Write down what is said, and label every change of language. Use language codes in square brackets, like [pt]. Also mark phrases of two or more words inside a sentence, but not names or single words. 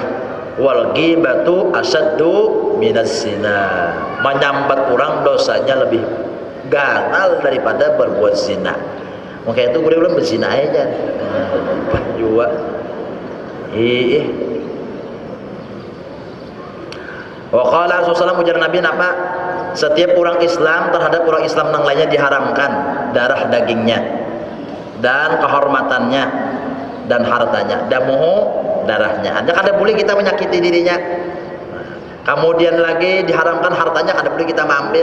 [ar] والغيبة أشد من الزنا. [bjn] Menyambat orang dosanya lebih ganal daripada berbuat zina. Makanya itu boleh berzina aja. Juga [ar] وقال صلى الله [bjn] ujar Nabi napa? Setiap orang Islam terhadap orang Islam yang lainnya diharamkan darah dagingnya dan kehormatannya dan hartanya, damuhu darahnya. Hanya kada boleh kita menyakiti dirinya. Kemudian lagi diharamkan hartanya, kada boleh kita mengambil.